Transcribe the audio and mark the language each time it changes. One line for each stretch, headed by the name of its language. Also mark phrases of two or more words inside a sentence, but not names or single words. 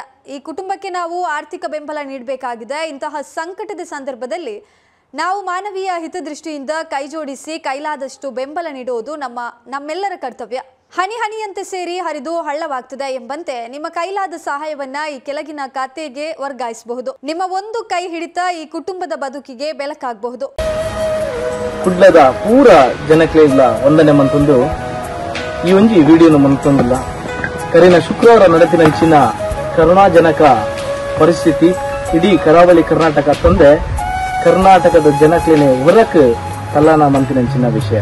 Kannada: ಈ ಕುಟುಂಬಕ್ಕೆ ನಾವು ಆರ್ಥಿಕ ಬೆಂಬಲ ನೀಡಬೇಕಾಗಿದೆ. ಇಂತಹ ಸಂಕಟದ ಸಂದರ್ಭದಲ್ಲಿ ನಾವು ಮಾನವೀಯ ಹಿತದೃಷ್ಟಿಯಿಂದ ಕೈಜೋಡಿಸಿ ಕೈಲಾದಷ್ಟು ಬೆಂಬಲ ನೀಡುವುದು ನಮ್ಮೆಲ್ಲರ ಕರ್ತವ್ಯ. ಹನಿ ಹನಿಯಂತೆ ಸೇರಿ ಹರಿದು ಹಳ್ಳವಾಗ್ತದೆ ಎಂಬಂತೆ ನಿಮ್ಮ ಕೈಲಾದ ಸಹಾಯವನ್ನ ಈ ಕೆಳಗಿನ ಖಾತೆಗೆ ವರ್ಗಾಯಿಸಬಹುದು. ನಿಮ್ಮ ಒಂದು ಕೈ ಹಿಡಿತ ಈ ಕುಟುಂಬದ ಬದುಕಿಗೆ ಬೆಳಕಾಗಬಹುದು.
Tulu: ಕುಡ್ಲದ ಪೂರ ಜನಕ್ಕೆ ಇಲ್ಲ ಒಂದನೇ ಮಂತೊಂದು ಈ ಒಂಜಿ ವಿಡಿಯೋನು ಮಂತೊಂದಿಲ್ಲ ಕರಿನ ಶುಕ್ರವಾರ ನಡೆತಿನಂಚಿನ ಕರುಣಾಜನಕ ಪರಿಸ್ಥಿತಿ ಇಡೀ ಕರಾವಳಿ ಕರ್ನಾಟಕ ತಂದೆ ಕರ್ನಾಟಕದ ಜನಕ್ಲೇನೆ ಹೊರಕ್ ಕಲ್ಲಾಣ ಮಂತಿನಂಚಿನ ವಿಷಯ.